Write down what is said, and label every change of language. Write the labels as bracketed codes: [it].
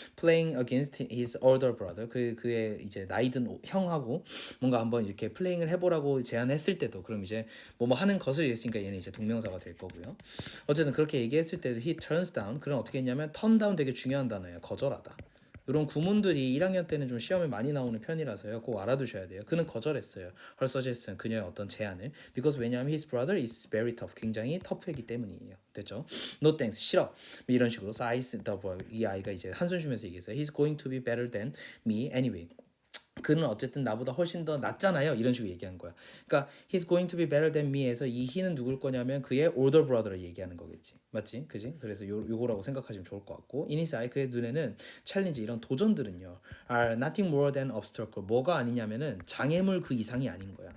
[en] playing against his older brother, [ko] 그의 이제 나이든 형하고 뭔가 한번 이렇게 플레잉을 해보라고 제안했을 때도, 그럼 이제 뭐뭐 하는 것을 얘기했으니까 얘는 이제 동명사가 될 거고요. 어쨌든 그렇게 얘기했을 때도 [en] he turns down, [ko] 그럼 어떻게 했냐면 [en] turn down [ko] 되게 중요한 단어예요. 거절하다. 이런 구문들이 1학년 때는 좀 시험에 많이 나오는 편이라서요. 꼭 알아두셔야 돼요. 그는 거절했어요. [en] Her suggestion, [ko] 그녀의 어떤 제안을. [en] Because [ko] 왜냐하면 [en] his brother is very tough, [ko] 굉장히 터프이기 때문이에요. 됐죠? [en] No thanks, [ko] 싫어. 이런 식으로 이 아이가 이제 한숨 쉬면서 얘기했어요. [en] He's going to be better than me anyway. [ko] 그는 어쨌든 나보다 훨씬 더 낫잖아요. 이런 식으로 얘기한 거야. 그러니까 [en] he's going to be better than me [ko] 에서 이 he는 누굴 거냐면 그의 older brother를 얘기하는 거겠지. 맞지? 그지? 그래서 요거라고 생각하시면 좋을 것 같고, [en] in his eye, [ko] 그의 눈에는 챌린지, 이런 도전들은요, [en] are nothing more than obstacle, [ko] 뭐가 아니냐면은 장애물 그 이상이 아닌 거야.